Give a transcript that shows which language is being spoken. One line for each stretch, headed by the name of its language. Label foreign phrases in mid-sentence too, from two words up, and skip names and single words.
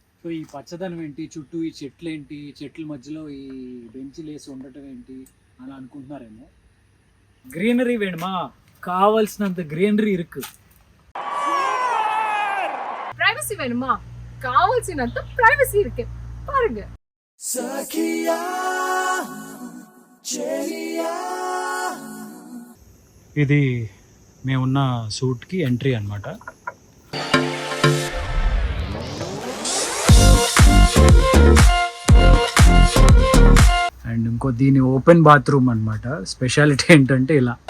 Telugu: సో ఈ పచ్చదనం ఏంటి, చుట్టూ ఈ చెట్లు ఏంటి, చెట్ల మధ్యలో ఈ బెంచ్లు వేసి ఉండటం ఏంటి అని అనుకుంటున్నారేమో.
Tamil: கிரீனரி வேணுமா, காவலசினந்த கிரீனரி இருக்கு. பிரைவசி வேணுமா, காவல்சினந்த பிரைவசி இருக்கு பாருங்க. Sakia Chelia.
Telugu: ఇది మేమున్న సూట్కి ఎంట్రీ అన్నమాట. అండ్ ఇంకో దీని ఓపెన్ బాత్రూమ్ అన్నమాట. స్పెషాలిటీ ఏంటంటే ఇలా